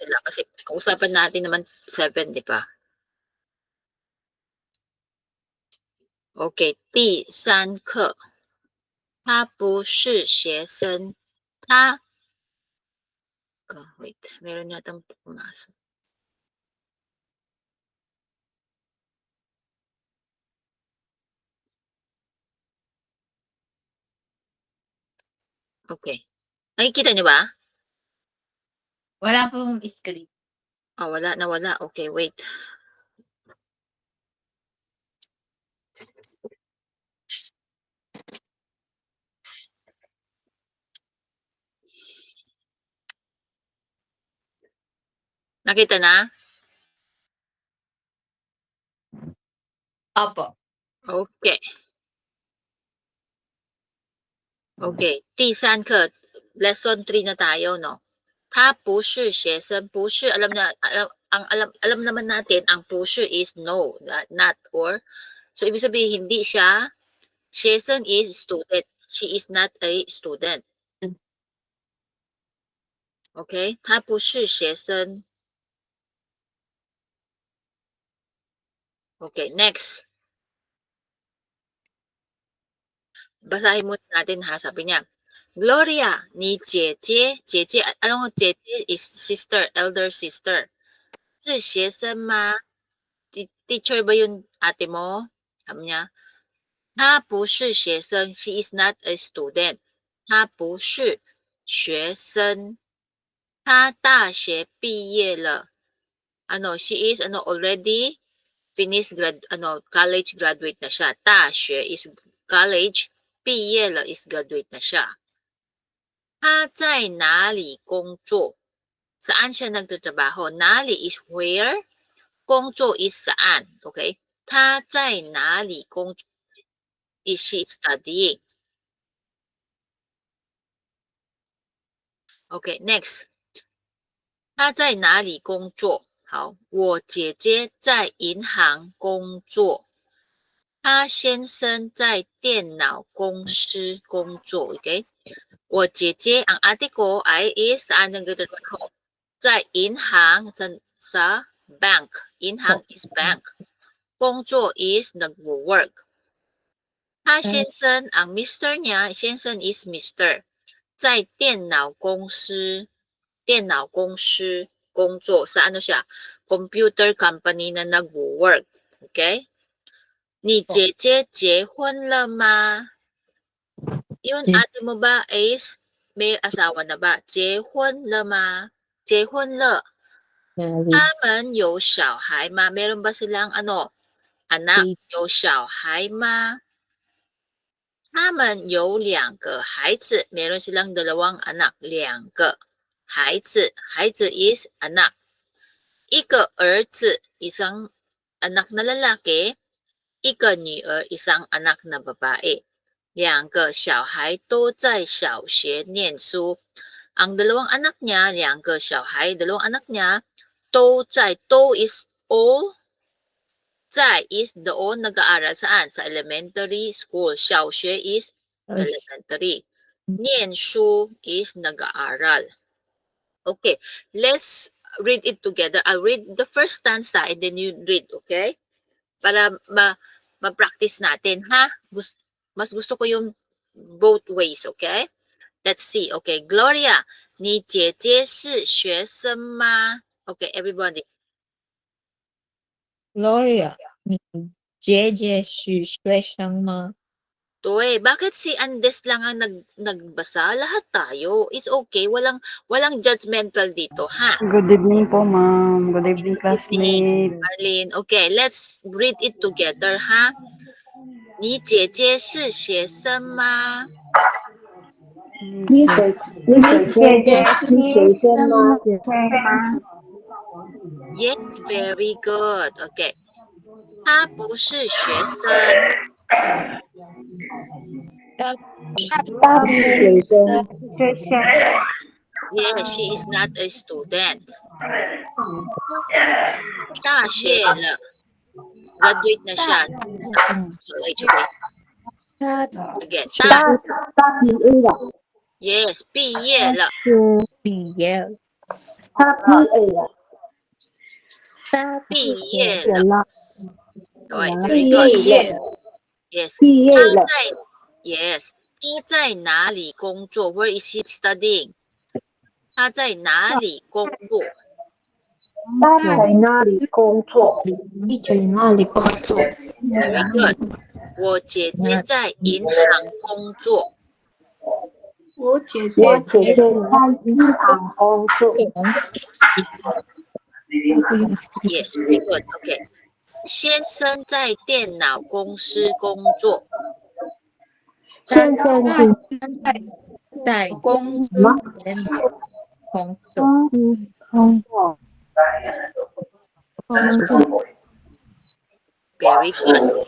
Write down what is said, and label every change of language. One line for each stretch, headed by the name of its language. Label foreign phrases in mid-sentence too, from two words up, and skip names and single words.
Filipino: natin lang kasi usapan natin naman 7, di ba? Okay,
Chinese: 第3课他不是学生他
Filipino: wait, meron yatang pumasok. Okay. Nakikita niyo ba? Wala pong screen. Wala, nawala. Okay, wait. Nakita na? Opo. Okay. Okay, 第3课 lesson 3 na tayo, no?
Chinese: 他不是学生，不是
Filipino: alam naman natin ang 不是
English: is no, not or.
Filipino: So ibig sabihin hindi siya 学生
English: is student. She is not a student. Okay?
Chinese: 他不是学生.
English: Okay, next.
Filipino: Basahin muna natin ha, sabi niya. Gloria, ni 姐姐 alam mo 姐姐
English: is sister, elder sister.
Chinese: 是学生吗?
Filipino: Teacher ba yun ate mo? Sabi niya,
Chinese: 她不是学生
English: she is not a student.
Chinese: 她不是学生她大学毕业了
English: she is already finished college graduate
Filipino: na siya.
English: 大学 is college, 毕业了 is graduate
Filipino: na siya.
Chinese: 她在哪里工作?
Filipino: Saan siya nagtatrabaho?
English: 哪里 is where, 工作 is saan. Okay?
Chinese: 她在哪里工作?
English: Is she studying? Okay, next.
Chinese: 她在哪里工作? 好，我姐姐在银行工作。她先生在电脑公司工作。Okay? 我姐姐,
Filipino: ang ate ko ay is saan nagtatrabaho?
Chinese: 在银行,
Filipino: sa bank.
English: 银行 is bank. 工作 is nagwo-work.
Chinese: 他先生,
Filipino: ang Mr. niya,
English: 先生 is Mr.
Chinese: 在电脑公司工作.
Filipino: Sa ano siya?
English: Computer company
Filipino: na nagwo-work.
Chinese: Okay? 你姐姐结婚了吗?
Filipino: Yun, ate mo ba is may asawa na ba?
Chinese: 结婚了吗? 结婚了. 他们有小孩吗?
Filipino: Meron ba silang anak?
Chinese: 有小孩吗? 他们有2个孩子.
Filipino: Meron silang 2 anak.
Chinese: 2 个孩子. 孩子 is anak. 一个儿子,
Filipino: isang anak na lalaki.
Chinese: 一个女儿,
Filipino: isang anak na babae.
Chinese: 2 个小孩都在小学念书.
Filipino: Ang 2 anak niya,
Chinese: 2 个小孩,
Filipino: 2 anak niya,
Chinese: 都在, 都
English: is all.
Filipino: 在 is doon nag-aaral saan? Sa
English: elementary school. 小学 is elementary. 念书 is nag-aaral. Okay, let's read it together. I'll read the first stanza and then you read, okay?
Filipino: Para ma-practice natin, ha? Mas gusto ko yung
English: both ways,
Filipino: okay?
English: Let's see.
Chinese: Okay, Gloria, 你姐姐是学生吗?
English: Okay, everybody.
Chinese: Gloria, 你姐姐是学生吗? 对,
Filipino: bakit si Andes lang ang nagbasa? Lahat tayo. It's okay. Walang judgmental dito, ha?
English: Good evening po, ma'am. Good evening, Good evening, classmate. Marlene. Okay, let's read it together, ha?
Chinese: 你姐姐是学生吗? 你姐姐是学生吗?
English: Yes, very good. Okay.
Chinese: 她不是学生. 她不是学生.
English: Yes, she is not a student.
Chinese: 大学了.
Filipino: Graduate na siya sa college.
English: Again.
Chinese: 大毕业了. Yes, 毕业了. 毕业. 他毕业了，他毕业了。了，对 ，
English: very good。
Chinese: 毕业
English: Yes，
Chinese: 毕业了，他在哪里工作 ？
English: Where is he studying？
Chinese: 他在哪里工作他在哪里工作？你在哪里工作？
English: ？Very good。
Chinese: 我姐姐在银行工作。我姐姐在银行工作。
English: Yes, very good. OK。
Chinese: 先生在电脑公司工作。先生在什么？工作。工作。
English: Very good.